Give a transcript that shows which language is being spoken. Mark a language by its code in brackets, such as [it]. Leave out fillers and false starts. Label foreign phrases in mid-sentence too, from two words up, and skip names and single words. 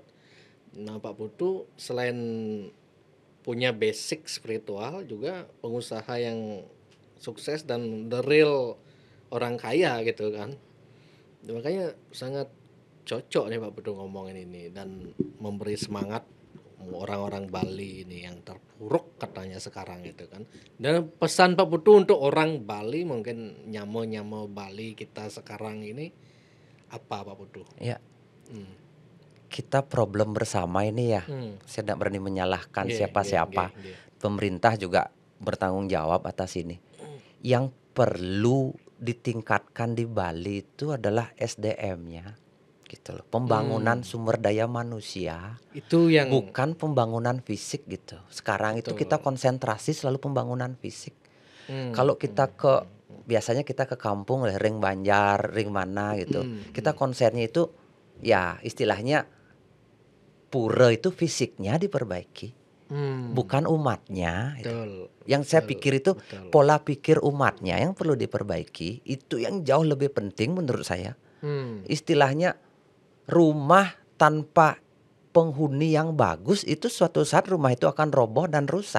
[id] Nah, Pak Putu selain punya basic spiritual juga pengusaha yang sukses dan [en] the real [id] orang kaya gitu kan. Makanya sangat cocok nih Pak Putu ngomongin ini dan memberi semangat orang-orang Bali ini yang terpuruk katanya sekarang itu kan. Dan pesan Pak Putu untuk orang Bali, mungkin nyamo-nyamo Bali kita sekarang ini apa Pak Putu? Ya. Kita problem bersama ini ya. Saya tidak berani menyalahkan siapa-siapa. Pemerintah juga bertanggung jawab atas ini. Yang perlu ditingkatkan di Bali itu adalah SDM-nya. Gitu loh. Pembangunan sumber daya manusia. Itu yang bukan pembangunan fisik gitu. Sekarang itu kita konsentrasi selalu pembangunan fisik. Kalau kita biasanya kita ke kampung, [ban] ring Banjar, [id] ring mana gitu. Kita konsernya itu ya istilahnya pura itu fisiknya diperbaiki. Bukan umatnya. Yang saya pikir itu pola pikir umatnya yang perlu diperbaiki. Itu yang jauh lebih penting menurut saya. Istilahnya rumah tanpa penghuni yang bagus itu suatu saat rumah itu akan roboh dan rusak.